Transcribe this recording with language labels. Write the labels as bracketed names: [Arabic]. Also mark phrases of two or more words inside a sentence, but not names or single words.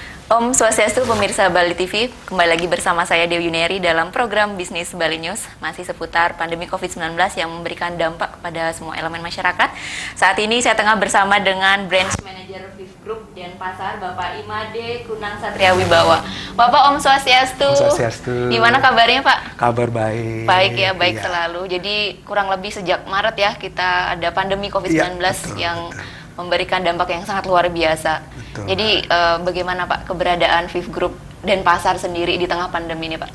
[Indonesian] Om Swastiastu, pemirsa Bali TV, kembali lagi bersama saya Dewi Yuniari dalam program Bisnis Bali News, masih seputar pandemi COVID-19 yang memberikan dampak kepada semua elemen masyarakat. Saat ini saya tengah bersama dengan [English] Branch Manager [Indonesian] Viv Group Denpasar, Bapak Imade Kunang Satria Wibawa. Bapak, Om Swastiastu. Om Swastiastu. Gimana kabarnya, Pak? Kabar baik. Baik ya, baik iya. Selalu. Jadi kurang lebih sejak Maret ya kita ada pandemi COVID-19 yang memberikan dampak yang sangat luar biasa. Betul. Jadi bagaimana Pak keberadaan Viv Group Denpasar sendiri di tengah pandemi ini, Pak?